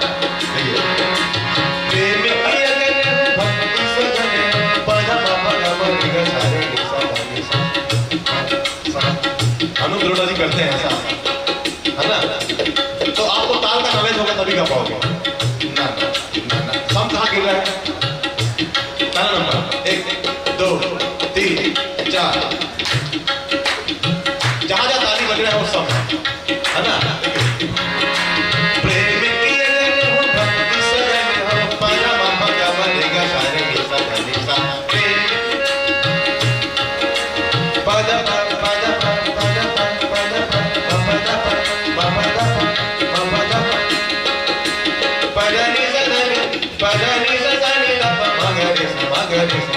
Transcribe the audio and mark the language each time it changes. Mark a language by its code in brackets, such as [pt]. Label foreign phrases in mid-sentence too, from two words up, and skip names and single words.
[hi] देखिए प्रेम की अगन हो, भक्ति सघन हो, पदमा पदमा रे ग सा रे नि सा ध नि सा। अनुद्रोण जी करते हैं ऐसा, है ना। तो आपको ताल का नॉलेज होगा तभी गा पाओगे ना। सम कहाँ गिर रहा है? ताला नंबर 1 2 3 4, जहां जहां ताली बज रहा है वो सम है ना। प्रेम की अगन हो, भक्ति सघन हो, पदमा पदमा रे ग सा रे नि सा ध नि सा। पदमा पदमा पदमा पदमा पदमा पदनी सधनी पदनी सधनी प मगरे स मगरे स।